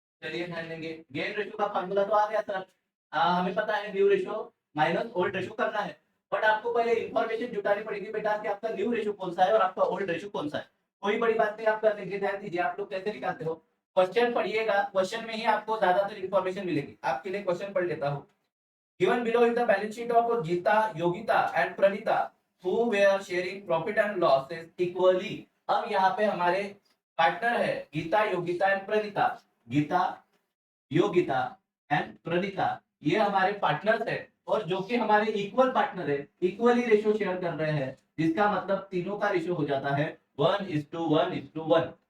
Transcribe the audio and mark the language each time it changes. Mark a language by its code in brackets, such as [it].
[hi] चलिए ध्यान देंगे, गेन रेशो का फार्मूला तो आ गया सर। हमें पता है new ratio minus old ratio करना है। बट आपको पहले इंफॉर्मेशन जुटानी पड़ेगी बेटा कि आपका न्यू रेशो कौन सा है और आपका ओल्ड रेशो कौन सा है। कोई बड़ी बात नहीं, आप कर लेंगे। ध्यान दीजिए, आप लोग कैसे निकालते हो। क्वेश्चन पढ़िएगा, क्वेश्चन में ही आपको ज्यादातर इंफॉर्मेशन मिलेगी। आपके लिए क्वेश्चन पढ़ लेता हूँ। [en] Given below is the balance sheet of Geeta, Yogita and Pranita who were sharing profit and losses equally। [hi] अब यहाँ पे हमारे पार्टनर है गीता, योगिता एंड प्रणीता। गीता, योगिता एंड प्रणीता ये हमारे पार्टनर्स है, और जो कि हमारे इक्वल पार्टनर है, इक्वली रेशियो शेयर कर रहे हैं, जिसका मतलब तीनों का रेशियो हो जाता है 1:1:1।